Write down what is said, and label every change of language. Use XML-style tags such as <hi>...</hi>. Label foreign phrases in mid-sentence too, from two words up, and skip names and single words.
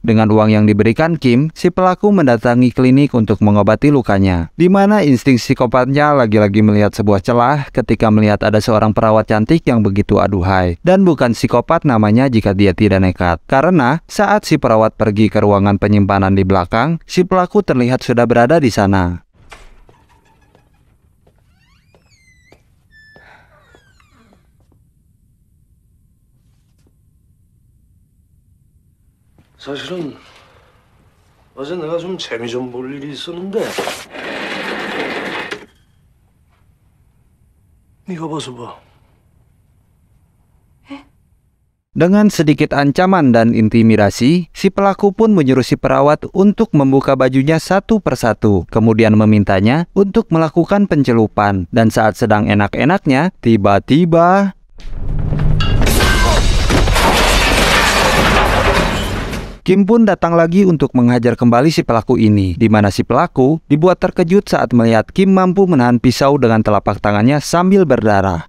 <id>Dengan uang yang diberikan Kim, si pelaku mendatangi klinik untuk mengobati lukanya. Di mana insting psikopatnya lagi-lagi melihat sebuah celah ketika melihat ada seorang perawat cantik yang begitu aduhai. Dan bukan psikopat namanya jika dia tidak nekat. Karena saat si perawat pergi ke ruangan penyimpanan di belakang, si pelaku terlihat sudah berada di sana.</id> <ko>사실은 어제 내가 좀 재미 좀 볼 일이 있었는데 네가 봐서 봐.</ko> <id>Dengan sedikit ancaman dan intimidasi, si pelaku pun menyuruh si perawat untuk membuka bajunya satu persatu. Kemudian memintanya untuk melakukan pencelupan. Dan saat sedang enak-enaknya, tiba-tiba Kim pun datang lagi untuk menghajar kembali si pelaku ini, di mana si pelaku dibuat terkejut saat melihat Kim mampu menahan pisau dengan telapak tangannya sambil berdarah.</id>